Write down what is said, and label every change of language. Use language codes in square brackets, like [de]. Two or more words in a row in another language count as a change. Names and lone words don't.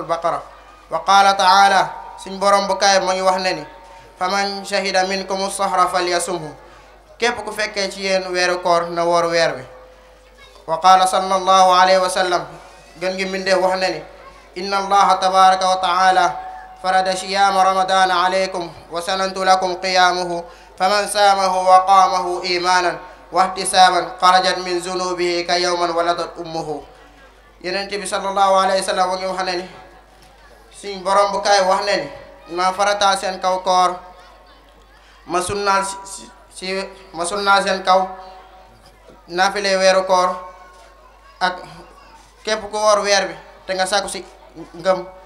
[ar] بقرة وقال تعالى [wo] suñ borom bu kaay mu ngi wax ne ni [ar] فمن شهد منكم الشهر فليصمه [wo] képp ku fekkee ci yéen weeru koor na woor weer wi [ar] وقال صلى الله عليه وسلم [wo] gën gi mbindee wax ne ni [ar] إن الله تبارك وتعالى فرض صيام رمضان عليكم وسننت لكم قيامه فمن صامه وقامه إيمانا واحتسابا خرجت من ذنوبه كيوم ولدته أمه [wo] yeneen bi [ar] صلى الله عليه وسلم [wo] wa ngi wax ne ni suñ borom bu kaay wax ne ni ma farataal seen kaw koor ma sunnaal ma sunnaal seen kaw naafile weeru koor ak képp ku woor weer bi te nga sàkku si ngëm